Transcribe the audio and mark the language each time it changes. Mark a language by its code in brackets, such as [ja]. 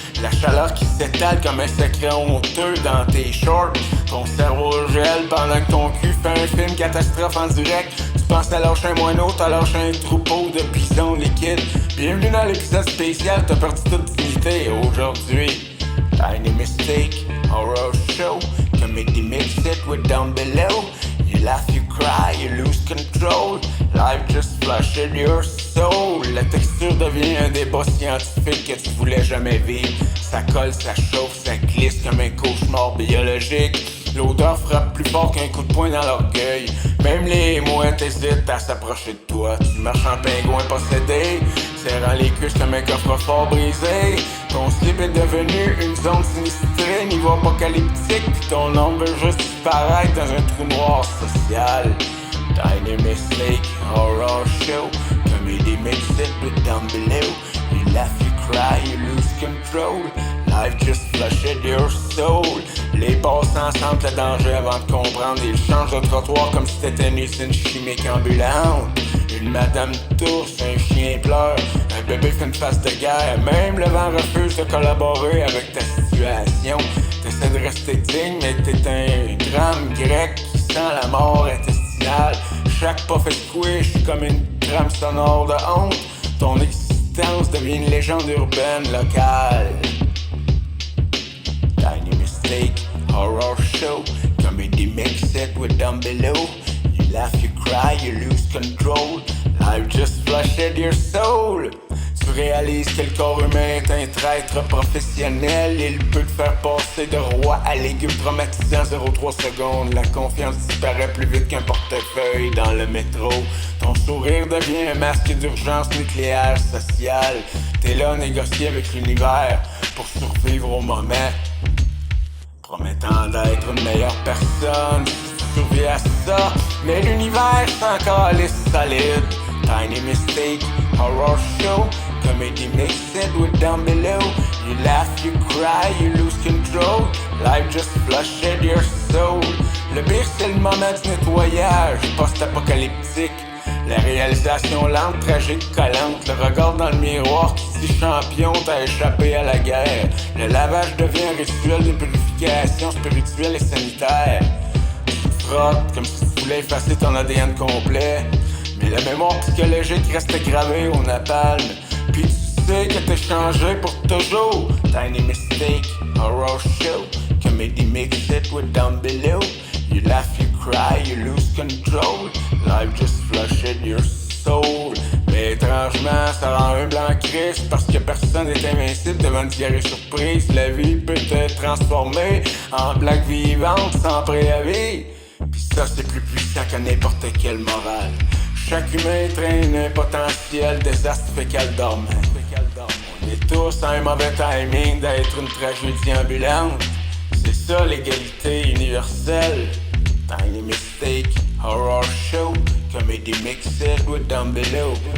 [fr] La chaleur qui s'étale comme un secret honteux dans tes shorts. Ton cerveau gèle pendant que ton cul fait un film catastrophe en direct. Tu penses à lâcher un moineau, t'as lâché un troupeau de bisons liquides. Bienvenue dans l'épisode spécial, t'as perdu toute dignité aujourd'hui. [en] Tiny Mistake, horror show, comedy mix it with down below. You laugh, you cry, you lose control. Life just flushed your soul. [fr] La texture devient un débat scientifique que tu voulais jamais vivre. Ça colle, ça chauffe, ça glisse comme un cauchemar biologique. L'odeur frappe plus fort qu'un coup de poing dans l'orgueil. Même les mouettes hésitent à s'approcher de toi. Tu marches en pingouin possédé, serrant les cuisses comme un coffre-fort brisé. Ton slip est devenu une zone sinistrée, niveau apocalyptique. Pis ton ombre veut juste disparaître dans un trou noir social. [en] Tiny Mistake, horror show, comedy mix it with down below. You laugh, you cry, you lose control. Life just flushed your soul. [fr] Les passants sentent le danger avant de comprendre. Ils changent de trottoir comme si t'étais une usine chimique ambulante. Une madame tousse, un chien pleure, un bébé fait une face de guerre. Même le vent refuse de collaborer avec ta situation. T'essaies de rester digne, mais t'es un drame grec qui sent la mort intestinale. Chaque pas fait squish comme une trame sonore de honte. Ton existence devient une légende urbaine locale. [en] Tiny Mistake, horror show, comedy mix it with down below. You laugh, you cry, you lose control. Life just flushed your soul. [fr] Tu réalises que le corps humain est un traître professionnel. Il peut te faire passer de roi à légume traumatisant 0,3 secondes. La confiance disparaît plus vite qu'un portefeuille dans le métro. Ton sourire devient un masque d'urgence nucléaire sociale. T'es là à négocier avec l'univers pour survivre au moment, promettant d'être une meilleure personne. Tu survis à ça, mais l'univers c'est encore les solides. [en] Tiny Mistake, horror show, comedy mix it with down below. You laugh, you cry, you lose control. Life just flushed your soul. [fr] Le pire c'est le moment du nettoyage post-apocalyptique. La réalisation lente, tragique, collante. Le regard dans le miroir qui dit champion, t'as échappé à la guerre. Le lavage devient un rituel de purification spirituelle et sanitaire. Tu te frottes comme si tu voulais effacer ton ADN complet. Mais la mémoire psychologique reste gravée au napalm. Puis tu sais que t'es changé pour toujours. [en] Tiny Mistake, horror show, comedy mix it with down below. You laugh, you cry, you lose control. Life just flushed your soul. [fr] Mais étrangement, ça rend un blanc Christ parce que personne n'est invincible devant une diarrhée surprise. La vie peut te transformer en blague vivante sans préavis. Pis ça c'est plus puissant que n'importe quelle morale. Chaque humain traîne un potentiel désastre fécal dormant. On est tous à un mauvais timing d'être une tragédie ambulante. C'est ça l'égalité universelle. [en] Tiny Mistake, horror show, comedy mix it with down below.